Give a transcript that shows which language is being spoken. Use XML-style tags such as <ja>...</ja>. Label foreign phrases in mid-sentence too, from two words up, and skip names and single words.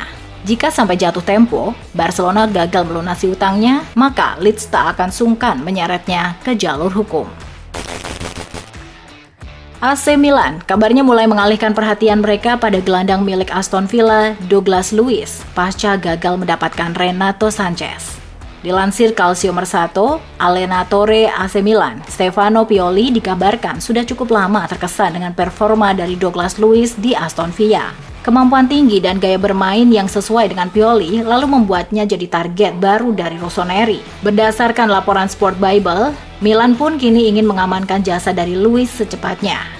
<id>Jika sampai jatuh tempo, Barcelona gagal melunasi utangnya, maka Leeds tak akan sungkan menyeretnya ke jalur hukum. AC Milan kabarnya mulai mengalihkan perhatian mereka pada gelandang milik Aston Villa, Douglas Luiz, pasca gagal mendapatkan Renato Sanchez. Dilansir Calcio Mercato, allenatore AC Milan, Stefano Pioli dikabarkan sudah cukup lama terkesan dengan performa dari Douglas Luiz di Aston Villa. Kemampuan tinggi dan gaya bermain yang sesuai dengan Pioli lalu membuatnya jadi target baru dari Rossoneri. Berdasarkan laporan Sport Bible, Milan pun kini ingin mengamankan jasa dari Luiz secepatnya.</id>